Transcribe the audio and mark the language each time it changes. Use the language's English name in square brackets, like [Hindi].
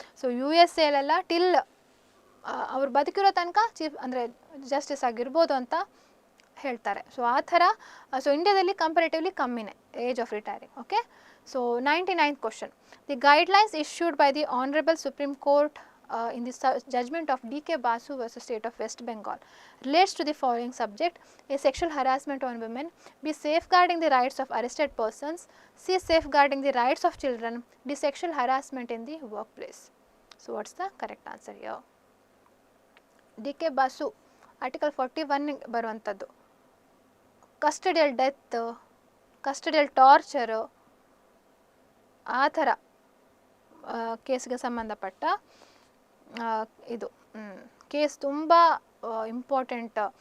[Kannada] So USA till ಅವ್ರು ಬದುಕಿರೋ ತನಕ chief ಅಂದರೆ ಜಸ್ಟಿಸ್ ಆಗಿರ್ಬೋದು ಅಂತ ಹೇಳ್ತಾರೆ. ಸೊ ಆ ಥರ ಸೊ ಇಂಡಿಯಾದಲ್ಲಿ ಕಂಪ್ಯಾರಿಟಿವ್ಲಿ ಕಮ್ಮಿನೇ [English] Age of retiring. Okay, so 99th question. The guidelines issued by the honourable supreme court in the judgment of D.K. Basu versus State of West Bengal relates to the following subject: A. Sexual harassment on women, B. Safeguarding the rights of arrested persons, C. Safeguarding the rights of children, D. Sexual harassment in the workplace. So what's the correct answer here? D.K. [Kannada] Basu Article 41 ಬರುವಂಥದ್ದು ಕಸ್ಟಡಿಯಲ್ death, ಕಸ್ಟಡಿಯಲ್ torture ಆ ಥರ ಕೇಸ್ಗೆ ಸಂಬಂಧಪಟ್ಟ ಇದು case ತುಂಬ important.